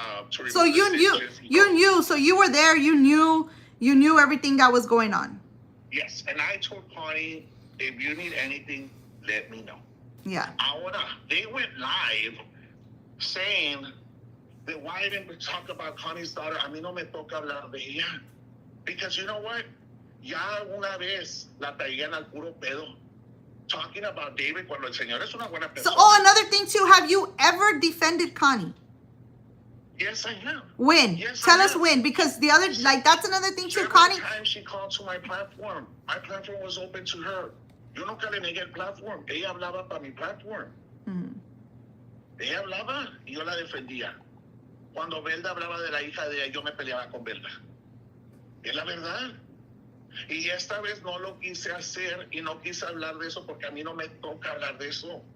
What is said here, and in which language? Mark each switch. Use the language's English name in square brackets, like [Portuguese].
[English] So you knew. So you were there. You knew everything that was going on. Yes, and I told Connie, if you need anything, let me know. Yeah. Ahora, they went live saying that why didn't we talk about Connie's daughter? [Spanish] A mí no me toca hablar de ella. [English] Because you know what? [Spanish] Ya una vez la traían al puro pedo. [English] Talking about [Spanish] David cuando el señor es una buena persona. [English] So, another thing too, have you ever defended Connie? Yes, I have. When? Yes, Tell us when, because the other, that's another thing too, Connie. Every time she called to my platform was open to her. [Spanish] Yo nunca le negué el platform. Ella hablaba para mi platform. Ella hablaba y yo la defendía. Cuando Belda hablaba de la hija de ella, yo me peleaba con Belda. Es la verdad. Y esta vez no lo quise hacer y no quise hablar de eso porque a mí no me toca hablar de eso.